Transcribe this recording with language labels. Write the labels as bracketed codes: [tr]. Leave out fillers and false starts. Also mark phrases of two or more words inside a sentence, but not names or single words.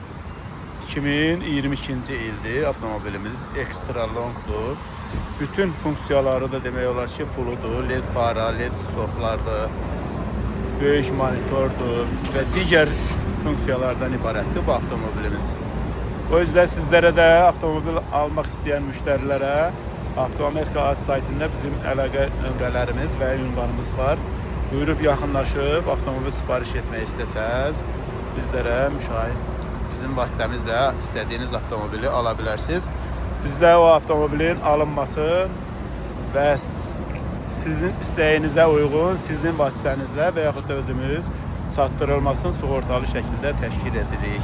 [az] 2022-ci ildir avtomobilimiz, ekstra longdur. Bütün funksiyaları da demək olar ki fulludur. LED fara, LED stoplardır, böyük monitordur və digər funksiyalardan ibarətdir bu avtomobilimiz. [tr] O yüzden sizlere de avtomobil almak isteyen müşterilere [az] Avtoamerika az saytında bizim əlaqə nömrələrimiz və ünvanımız var. Buyurub yaxınlaşıb avtomobil sipariş etmək istəsəz bizlərə bizim vasitəmizlə istədiyiniz avtomobili ala bilərsiniz. Bizdə o avtomobilin alınması və sizin istəyinizə uyğun sizin vasitənizlə və yaxud da özümüz çatdırılmasını sığortalı şəkildə təşkil edirik.